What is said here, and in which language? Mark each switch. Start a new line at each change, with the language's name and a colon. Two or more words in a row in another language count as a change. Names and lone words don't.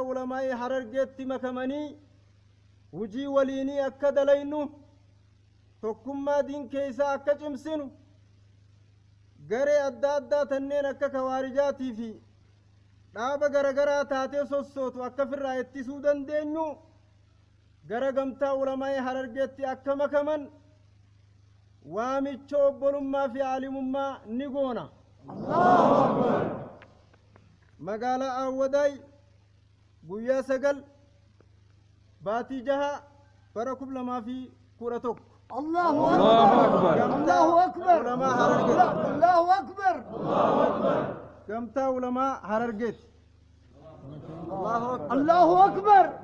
Oromo: ulamaa'ii Harargeetti makamanii hujii waliinii akka dalaynu tokkummaa diin keessaa akka cimsinu garee adda addaa tanneen akka kawaarijaatii fi dhaaba garagaraa taatee sossootu akka firraa ittisuu dandeenyu gara gamtaa ulamaa'ii Harargeetti akka makaman waamicha obbolummaa fi aalimummaa ni goona. magaalaa Awwadaay guyyaa 9 baatii 6 bara 2011
Arabic: الله أكبر الله أكبر
Oromo: ulama Harargeet
Arabic: الله أكبر
Oromo: gamtaa ulama Harargeet
Arabic: الله أكبر